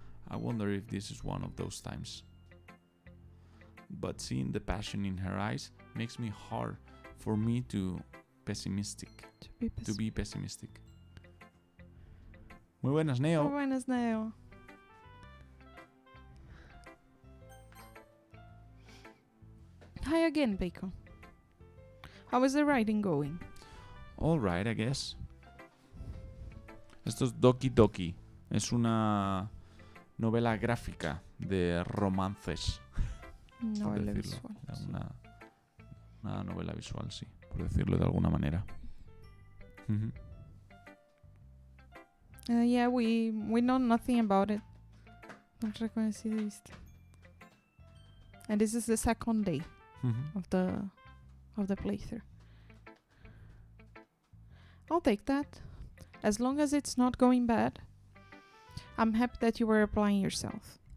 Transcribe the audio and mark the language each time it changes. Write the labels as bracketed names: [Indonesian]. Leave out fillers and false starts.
[English] I wonder if this is one of those times. But seeing the passion in her eyes makes me hard for me to be pessimistic. [Spanish] Muy buenas, Neo. Muy buenas, Neo. [English] Hi again, Bacon. How is the writing going? All right, I guess. [Spanish] Esto es Doki Doki. Es una novela gráfica de romances. Novela por decirlo. visual. Una novela visual, sí, por decirlo de alguna manera. [English] Yeah, we know nothing about it. [Spanish] No reconociste. [English] And this is the second day of the playthrough. I'll take that. As long as it's not going bad. I'm happy that you were applying yourself.